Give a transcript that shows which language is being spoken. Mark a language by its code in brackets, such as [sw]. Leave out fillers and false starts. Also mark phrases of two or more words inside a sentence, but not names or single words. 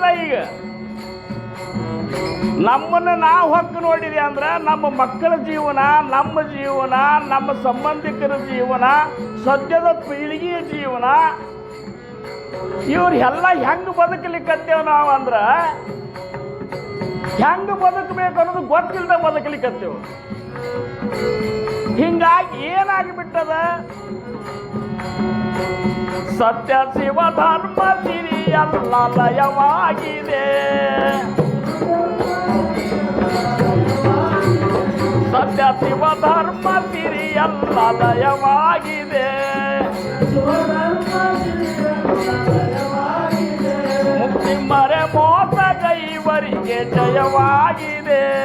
[kn] ಈಗ ನಮ್ಮನ್ನು ನಾವು ಹೊಕ್ಕು ನೋಡಿದೆ ಅಂದ್ರೆ ನಮ್ಮ ಮಕ್ಕಳ ಜೀವನ, ನಮ್ಮ ಜೀವನ, ನಮ್ಮ ಸಂಬಂಧಿಕರ ಜೀವನ, ಸದ್ಯದ ಪೀಳಿಗೆಯ ಜೀವನ, ಇವ್ರೆಲ್ಲ ಹೆಂಗೆ ಬದುಕಲಿಕ್ಕತ್ತೇವೆ ನಾವು ಅಂದ್ರೆ ಹೆಂಗೆ ಬದುಕಬೇಕು ಅನ್ನೋದು ಗೊತ್ತಿಲ್ಲದೆ ಬದುಕಲಿಕ್ಕತ್ತೇವೆ. ಹಿಂಗಾಗಿ ಏನಾಗಿಬಿಟ್ಟದ, ಸತ್ಯ ಶಿವ ಧರ್ಮ ಸಿರಿ ಎಲ್ಲ ಲಯವಾಗಿದೆ, ಸತ್ಯ ಶಿವ ಧರ್ಮ ಸಿರಿ ಎಲ್ಲ ಲಯವಾಗಿದೆ, ಮುಕ್ತಿ ಮರೆ ಮೋಸ ಗೈವರಿಗೆ ಜಯವಾಗಿದೆ.